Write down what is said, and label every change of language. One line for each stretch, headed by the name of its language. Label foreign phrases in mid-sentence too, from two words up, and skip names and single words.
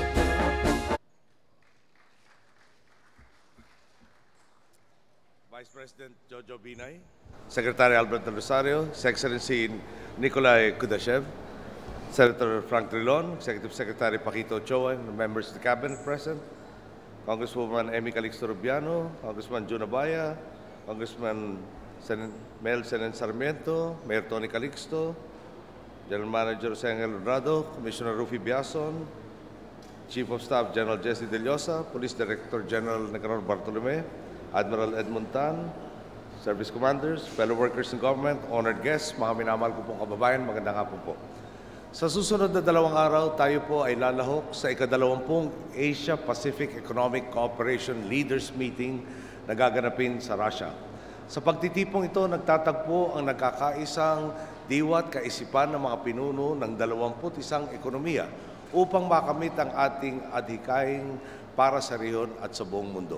English: Vice President Jojo Binay, Secretary Albert Del Rosario, His Excellency Nikolai Kudashev, Senator Frank Trilon, Executive Secretary Paquito Ochoa, and members of the Cabinet present, Congresswoman Amy Calixto Rubiano, Congressman Jun Abaya, Congressman Mel Senen Sarmiento, Mayor Tony Calixto, General Manager Jose Angel Honrado, Commissioner Rufy Biason, Chief of Staff General Jesse De Llosa, Police Director General Nicanor Bartolome, Admiral Edmund Tan, Service Commanders, fellow workers in government, honored guests,
Filipino: mga minamahal ko pong kababayan, magandang hapon po. Sa susunod na 2 araw, tayo po ay lalahok sa ika-20 Asia-Pacific Economic Cooperation Leaders Meeting na gaganapin sa Russia. Sa pagtitipong ito, nagtatagpo ang nagkakaisang diwat kaisipan ng mga pinuno ng 21 ekonomiya upang makamit ang ating adhikain para sa rehiyon at sa buong mundo.